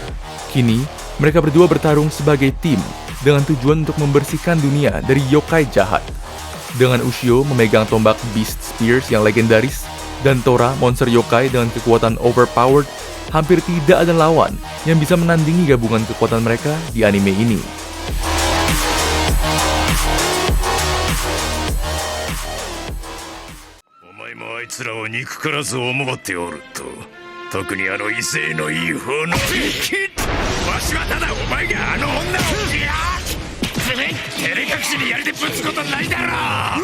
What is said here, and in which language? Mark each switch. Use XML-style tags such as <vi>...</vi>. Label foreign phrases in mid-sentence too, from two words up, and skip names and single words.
<id>Kini, mereka berdua bertarung sebagai tim dengan tujuan untuk membersihkan dunia dari yokai jahat. Dengan Ushio memegang tombak Beast Spears yang legendaris, dan Tora, monster yokai dengan kekuatan overpowered, hampir tidak ada lawan yang bisa menandingi gabungan kekuatan mereka di anime ini.</id> <ja>あいつらを憎からず思っておると、特にあの威勢のいい方のわしはただお前があの女を照れ隠しにやりでぶつことないだろう。</ja>